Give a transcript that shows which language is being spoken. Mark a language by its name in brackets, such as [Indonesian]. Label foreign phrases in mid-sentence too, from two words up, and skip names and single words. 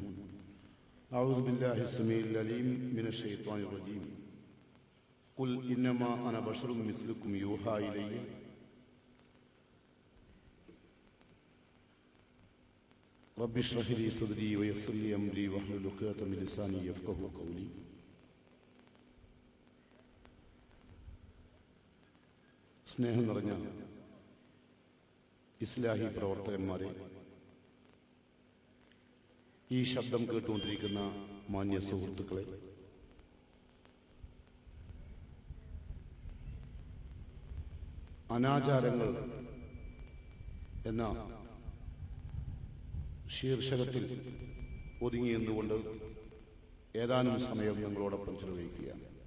[Arabic] أعوذ بالله السميع العليم من الشيطان الرجيم. قل إنما أنا بشر مثلكم يوحى إلي رب اشرح لي صدري ويسر لي أمري واحلل عقدة من لساني يفقهوا قولي. [Malayalam] സ്നേഹം നിറഞ്ഞ ഇസ്ലാഹി പ്രവർത്തകന്മാരെ, ഈ ശബ്ദം കേട്ടുകൊണ്ടിരിക്കുന്ന മാന്യ സുഹൃത്തുക്കളെ, അനാചാരങ്ങൾ എന്ന ശീർഷകത്തിൽ ഒതുങ്ങി നിന്നുകൊണ്ട് ഏതാനും സമയം ഞങ്ങളോടൊപ്പം ചെലവഴിക്കുകയാണ്.